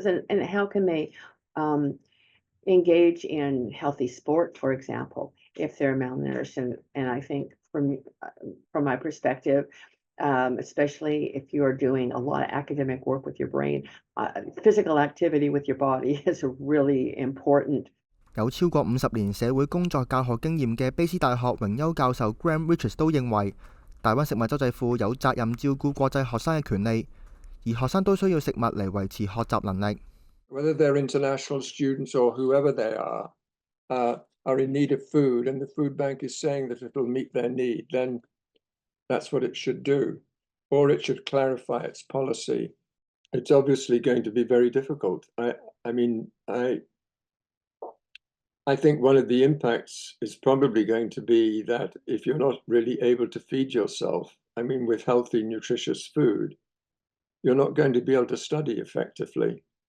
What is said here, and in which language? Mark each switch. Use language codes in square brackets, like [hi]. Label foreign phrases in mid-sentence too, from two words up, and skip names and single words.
[en] And how can they engage in healthy sport, for example, if they're malnourished? And I think from my perspective, especially if you're doing a lot of academic work with your brain, physical activity with your body is really important. [yue] 有超過50年社會工作教學經驗嘅卑斯大學榮休教授 Graham Richards 都認為，大灣食物周濟庫有責任照顧國際學生嘅權利，而學生都需要食物嚟維持學習能力。 [en] Whether they're international students or whoever they are in need of food, and the food bank is saying that it'll meet their need, then that's what it should do, or it should clarify its policy. It's obviously going to be very difficult. I think one of the impacts is probably going to be that if you're not really able to feed yourself, with healthy, nutritious food, you're not going to be able to study effectively.